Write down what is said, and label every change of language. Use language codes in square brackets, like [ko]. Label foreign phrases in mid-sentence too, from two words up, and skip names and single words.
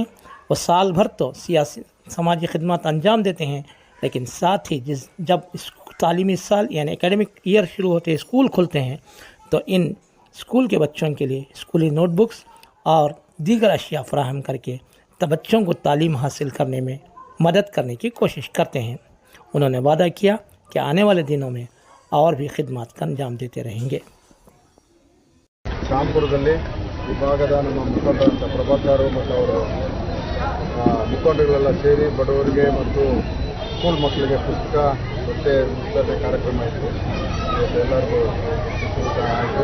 [ur] وہ سال بھر تو سیاسی سماجی خدمت انجام دیتے ہیں، لیکن ساتھ ہی جب اس تعلیمی سال یعنی [en] academic year [ur] شروع ہوتے ہیں، اسکول کھلتے ہیں، تو ان اسکول کے بچوں کے لیے اسکولی نوٹ بکس اور دیگر اشیا فراہم کرکے تب بچوں کو تعلیم حاصل کرنے میں مدد کرنے کی کوشش کرتے ہیں. انہوں نے وعدہ کیا کہ آنے والے دنوں میں اور بھی خدمت کا انجام دیتے رہیں گے. [kn] ಶಾಂಪುರದಲ್ಲಿ ವಿಭಾಗದ ನಮ್ಮ ಮುಖಂಡರಾದ ಪ್ರಭಾಕರ್ ಮತ್ತು ಅವರ ಮುಖಂಡಗಳೆಲ್ಲ ಸೇರಿ ಬಡವರಿಗೆ ಮತ್ತು ಸ್ಕೂಲ್ ಮಕ್ಕಳಿಗೆ ಪುಸ್ತಕ ಮತ್ತು ವಿತರಣೆ ಕಾರ್ಯಕ್ರಮ ಇತ್ತು. ಎಲ್ಲರಿಗೂ ಆಯಿತು.